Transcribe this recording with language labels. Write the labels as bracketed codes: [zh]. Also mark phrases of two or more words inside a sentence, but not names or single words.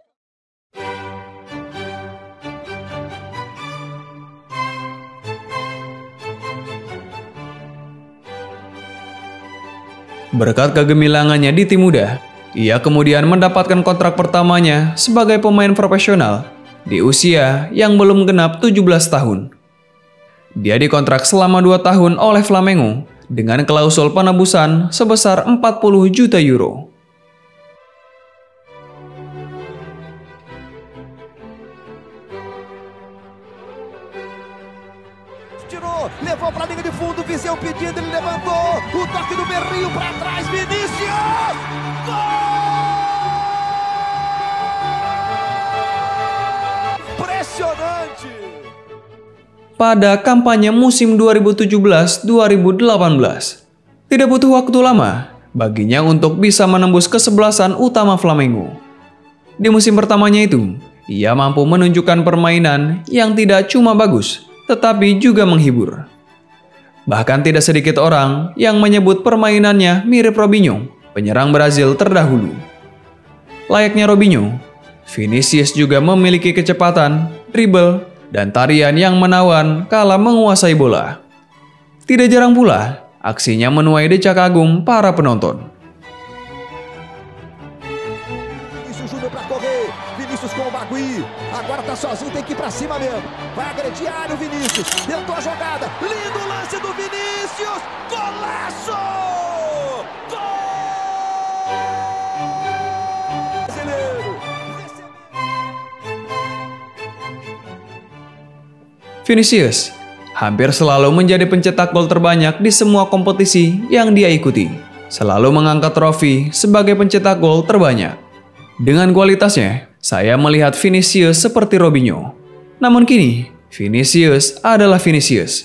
[id] Berkat kegemilangannya di tim muda, ia kemudian mendapatkan kontrak pertamanya sebagai pemain profesional di usia yang belum genap 17 tahun. Dia dikontrak selama 2 tahun oleh Flamengo dengan klausul penebusan sebesar 40 juta euro. [pt] Levou para a linha de fundo, Viseu pedindo, ele levantou, o toque do Berrio para trás, Vinícius! Gol! Impressionante! [id] Pada kampanye musim 2017-2018, tidak butuh waktu lama baginya untuk bisa menembus kesebelasan utama Flamengo. Di musim pertamanya itu, ia mampu menunjukkan permainan yang tidak cuma bagus, tetapi juga menghibur. Bahkan tidak sedikit orang yang menyebut permainannya mirip Robinho, penyerang Brazil terdahulu. Layaknya Robinho, Vinicius juga memiliki kecepatan, dribble, dan tarian yang menawan kala menguasai bola. Tidak jarang pula, aksinya menuai decak kagum para penonton. [pt] Vinícius com o Bagui, agora tá sozinho, tem que ir pra cima mesmo. Vai agredir a área o Vinícius, tentou a jogada, lindo lance do Vinícius, golaço! Gol! Brasileiro! [id] Vinicius hampir selalu menjadi pencetak gol terbanyak di semua kompetisi yang dia ikuti, selalu mengangkat trofi sebagai pencetak gol terbanyak. Dengan kualitasnya, saya melihat Vinicius seperti Robinho. Namun kini, Vinicius adalah Vinicius.